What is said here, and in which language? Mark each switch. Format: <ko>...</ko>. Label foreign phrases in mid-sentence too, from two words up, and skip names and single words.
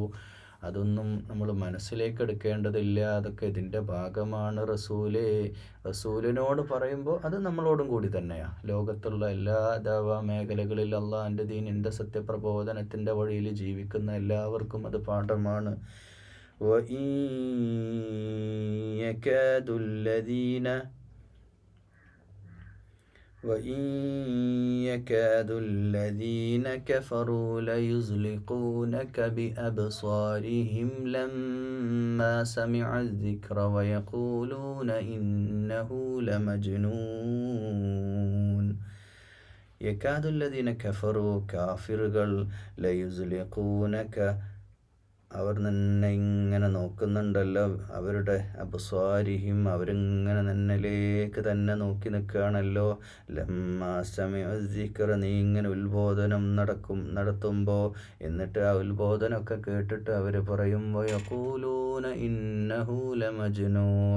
<ml>അതൊന്നും നമ്മൾ മനസ്സിലേക്ക് എടുക്കേണ്ടതില്ല. അതൊക്കെ ഇതിൻ്റെ ഭാഗമാണ്. റസൂലിനോട് പറയുമ്പോൾ അത് നമ്മളോടും കൂടി തന്നെയാണ്. ലോകത്തുള്ള എല്ലാ ദഅവാ മേഖലകളിൽ അള്ളാഹിൻ്റെ ദീനിൻ്റെ സത്യപ്രബോധനത്തിൻ്റെ വഴിയിൽ ജീവിക്കുന്ന എല്ലാവർക്കും അത് പാഠമാണ്.</ml> <ar>وَإِنْ يَكَادُ الَّذِينَ كَفَرُوا لَيُزْلِقُونَكَ بِأَبْصَارِهِمْ لَمَّا سَمِعُوا الذِّكْرَ وَيَقُولُونَ إِنَّهُ لَمَجْنُونٌ. يَكَادُ الَّذِينَ كَفَرُوا</ar> <ml>കാഫിറുകൾ</ml> <ar>ليزلقونك</ar> <ml>അവർ നിന്നെ ഇങ്ങനെ നോക്കുന്നുണ്ടല്ലോ. അവരുടെ അബ്സ്വാരിഹിം അവരിങ്ങനെ നിന്നിലേക്ക് തന്നെ നോക്കി നിൽക്കുകയാണല്ലോ.</ml> <ar>لما سمعوا الذكر</ar> <ml>നീ ഇങ്ങനെ ഉത്ബോധനം നടത്തുമ്പോൾ, എന്നിട്ട് ആ ഉത്ബോധനമൊക്കെ കേട്ടിട്ട് അവർ പറയും</ml> <ar>ويقولون إنه لمجنون.</ar>